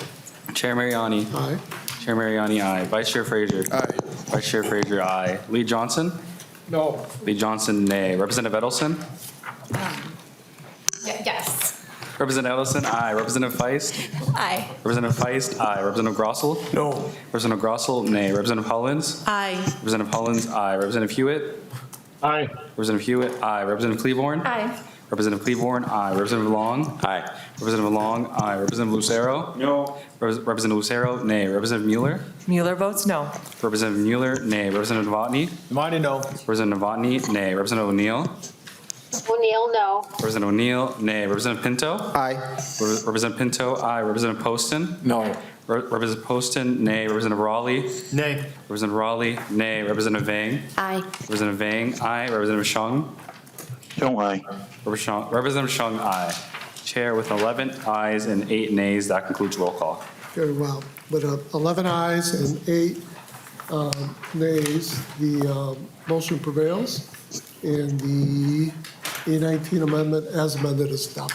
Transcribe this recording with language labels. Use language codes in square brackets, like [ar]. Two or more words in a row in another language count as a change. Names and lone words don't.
[en] Chair Mariani. Aye. Chair Mariani, aye. Vice Chair Fraser. Aye. Vice Chair Fraser, aye. Lee Johnson. No. Lee Johnson, nay. Representative Edelson. Yes. Representative Ellison, aye. Representative Feist? Aye. Representative Feist, aye. Representative Grossel? No. Representative Grossel, nay. Representative Hollins? Aye. Representative Hollins, aye. Representative Hewitt? Aye. Representative Hewitt, aye. Representative Cleaborn? Aye. Representative Cleaborn, aye. Representative Long? Aye. Representative Long, aye. Representative Lucero? No. Representative Lucero, nay. Representative Mueller? Mueller votes no. Representative Mueller, nay. Representative Novotny? Novotny, no. Representative Novotny, nay. Representative O'Neill? O'Neill, no. Representative O'Neill, nay. Representative Pinto? Aye. Representative Pinto, aye. Representative Poston? No. Representative Poston, nay. Representative Raleigh? Nay. Representative Raleigh, nay. Representative Vang? Aye. Representative Vang, aye. Representative Shung? No, aye. Representative Shung, aye. Chair with 11 ayes and 8 nays. That concludes roll call. Very well. With 11 ayes and 8 nays, the motion prevails, and the A19 amendment as amended is adopted.